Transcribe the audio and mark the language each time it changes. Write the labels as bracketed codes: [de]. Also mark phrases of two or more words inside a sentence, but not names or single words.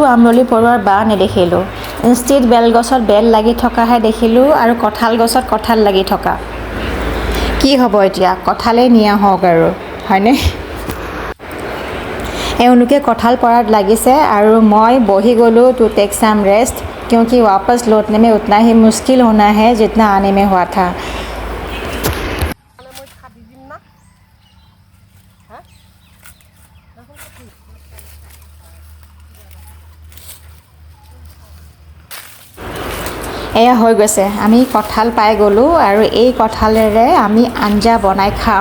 [as] আমৰলি পৰুৱাৰ বাঁহ নেদেখিলোঁ ইনষ্টেড বেলগছত বেল লাগি থকাহে দেখিলোঁ আৰু কঁঠাল গছত কঁঠাল লাগি থকা কি হ'ব এতিয়া কঁঠালেই নিয়া হওক আৰু হয়নে এওঁলোকে কঁঠাল পৰাত লাগিছে আৰু মই বহি গ'লোঁ [en] to take some rest [hi] क्योंकि वापस लौटने में उतना ही मुश्किल होना है जितना आने में हुआ था [as] এয়া হৈ গৈছে আমি কঁঠাল পাই গ'লোঁ আৰু এই কঁঠালেৰে আমি আঞ্জা বনাই খাম